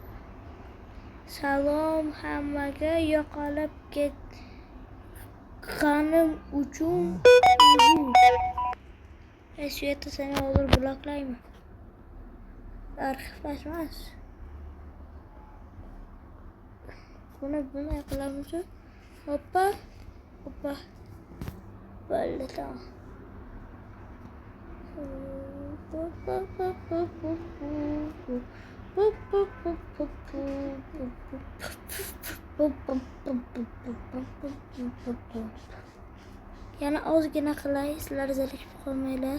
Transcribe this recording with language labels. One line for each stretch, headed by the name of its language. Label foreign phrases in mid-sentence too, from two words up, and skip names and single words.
Uzbek: Salom hammaga, yo'qolib ketganim uchun uzr. Shu yerda seni hozir bloklayman. Arxivlashmas. Buni qilamiz.
Turkish: Hoppa. Böyle tamam.
Uzbek: Yana ozgina qilay, sizlar zerikib qolmanglar.